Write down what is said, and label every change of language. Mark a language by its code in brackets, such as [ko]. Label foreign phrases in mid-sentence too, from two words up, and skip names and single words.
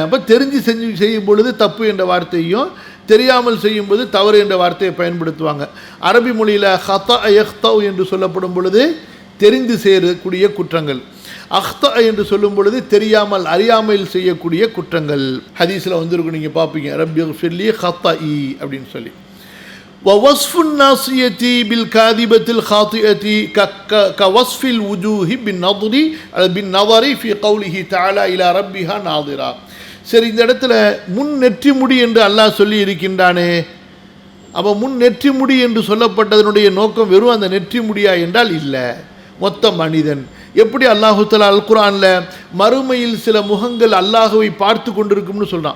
[ta] அப்போ தெரிஞ்சு செய்யும் பொழுது தப்பு என்ற வார்த்தையும் தெரியாமல் செய்யும்போது தவறு என்ற வார்த்தையை பயன்படுத்துவாங்க. அரபி மொழியில் [ar] خطئ يخطأ [ta] என்று சொல்லப்படும் பொழுது தெரிந்து செய்யக்கூடிய குற்றங்கள், அஹ்தா என்று சொல்லும் பொழுது தெரியாமல் அறியாமல் செய்யக்கூடிய குற்றங்கள். ஹதீஸில் வந்துருக்கும், நீங்கள் பார்ப்பீங்க, [ar] ربي اغفر لي خطئي [ta] அப்படின்னு சொல்லி. [ar] ووصف الناصية بالكاذبة الخاطئة كوصف الوجوه بالنظر في قوله تعالى إلى ربها ناظرا. [ta] சரி, இந்த இடத்துல முன் நெற்றி முடி என்று அல்லாஹ் சொல்லி இருக்கின்றானே, அப்போ முன் நெற்றி முடி என்று சொல்லப்பட்டதனுடைய நோக்கம் வெறும் அந்த நெற்றி முடியா என்றால் இல்லை, மொத்த மனிதன். எப்படி [ar] الله تعالى [ta] அல் குர்ஆனில் மறுமையில் சில முகங்கள் அல்லாஹுவை பார்த்து கொண்டிருக்கும்னு சொல்கிறான்.